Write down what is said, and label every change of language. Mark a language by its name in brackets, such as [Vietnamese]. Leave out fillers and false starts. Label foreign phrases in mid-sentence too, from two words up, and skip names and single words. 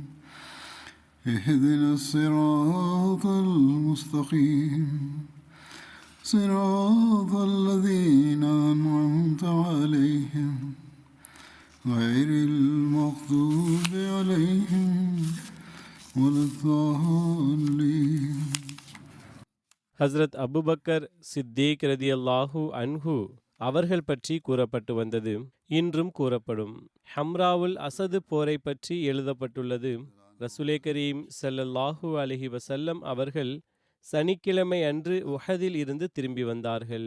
[Arabic] اهدنا الصراط المستقيم صراط الذين أنعمت عليهم غير المغضوب عليهم ولا الضالين. [Tamil] ஹஸ்ரத் அபுபக்கர் சித்தீக் [Arabic] رضي الله عنه [Tamil] அவர்கள் பற்றி கூறப்பட்டு வந்தது, இன்றும் கூறப்படும். ஹம்ராவுல் அசது போரை பற்றி எழுதப்பட்டுள்ளது. ரசூலே கரீம் [Arabic] صلى الله عليه وسلم [Tamil] அவர்கள் சனிக்கிழமை அன்று உஹதில் இருந்து திரும்பி வந்தார்கள்.